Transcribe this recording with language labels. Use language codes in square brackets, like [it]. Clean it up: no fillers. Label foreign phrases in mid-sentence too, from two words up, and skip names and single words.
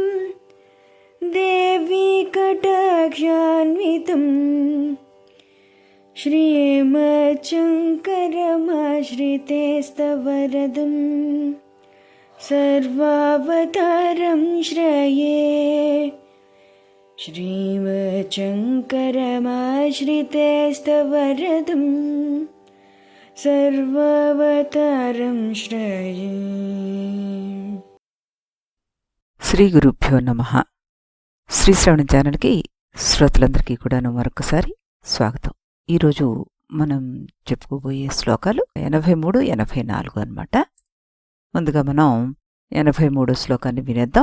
[sa] देवी कटाक्षान्वितं श्रीमच्छङ्करमाश्रितेस्तवरदं सर्वावतारं श्रये श्रीमच्छङ्करमाश्रितेस्तवरदं सर्वावतारं श्रये. శ్రీ గురుభ్యో నమః. [te] శ్రీ శ్రవణ ఛానల్కి శ్రోతలందరికీ కూడాను మరొకసారి స్వాగతం. ఈరోజు మనం చెప్పుకోబోయే శ్లోకాలు 83, 84 అన్నమాట. ముందుగా మనం 83 శ్లోకాన్ని వినేద్దాం.